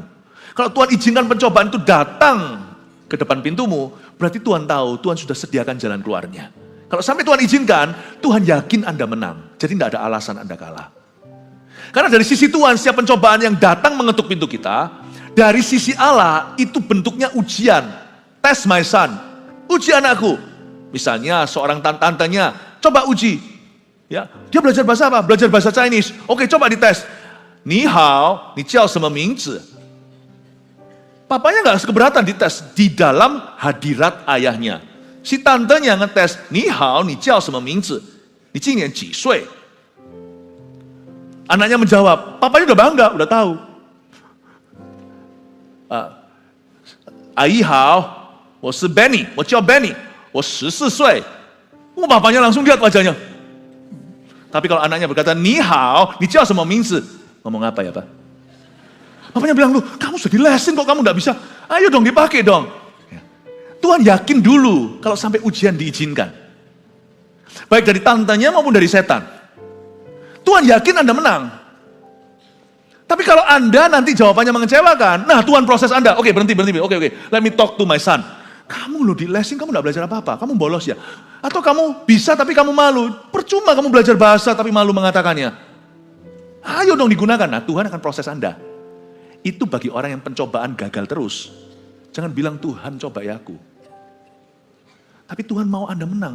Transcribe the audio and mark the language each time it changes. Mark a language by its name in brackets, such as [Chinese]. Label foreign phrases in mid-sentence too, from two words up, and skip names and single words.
[Indonesian] Kalau Tuhan izinkan pencobaan itu datang ke depan pintumu, berarti Tuhan tahu, Tuhan sudah sediakan jalan keluarnya. Kalau sampai Tuhan izinkan, Tuhan yakin Anda menang. Jadi tidak ada alasan Anda kalah. Karena dari sisi Tuhan, setiap pencobaan yang datang mengetuk pintu kita, dari sisi Allah, itu bentuknya ujian. [English] Test my son, [Indonesian] uji anakku. Misalnya seorang tantenya, coba uji. Ya, dia belajar bahasa apa? Belajar bahasa Chinese. Oke, coba dites. [Chinese] 你好，你叫什么名字? [Indonesian] Papanya gak keberatan dites di dalam hadirat ayahnya. Si tantenya ngetes, [Chinese] 你好，你叫什么名字? 你今年几岁? [Indonesian] Anaknya menjawab, papanya udah bangga, udah tahu. [Chinese] Ai hao, wo shi Benny, wo jiao Benny, wo 14 岁. [Indonesian] Bapaknya langsung lihat wajahnya. Tapi kalau anaknya berkata, [Chinese] 你好，你叫什么名字? [Indonesian] Ngomong apa ya Pak? Bapaknya bilang, lu kamu sudah dilesin kok kamu gak bisa. Ayo dong dipakai dong. Tuhan yakin dulu kalau sampai ujian diizinkan. Baik dari tantenya maupun dari setan. Tuhan yakin Anda menang. Tapi kalau Anda nanti jawabannya mengecewakan, nah Tuhan proses Anda. Oke, berhenti. Oke. [English] Let me talk to my son. [Indonesian] Kamu lo dilesin, kamu gak belajar apa-apa. Kamu bolos ya. Atau kamu bisa tapi kamu malu. Percuma kamu belajar bahasa tapi malu mengatakannya. Ayo dong digunakan. Nah Tuhan akan proses Anda. Itu bagi orang yang pencobaan gagal terus. Jangan bilang Tuhan cobai aku. Tapi Tuhan mau Anda menang.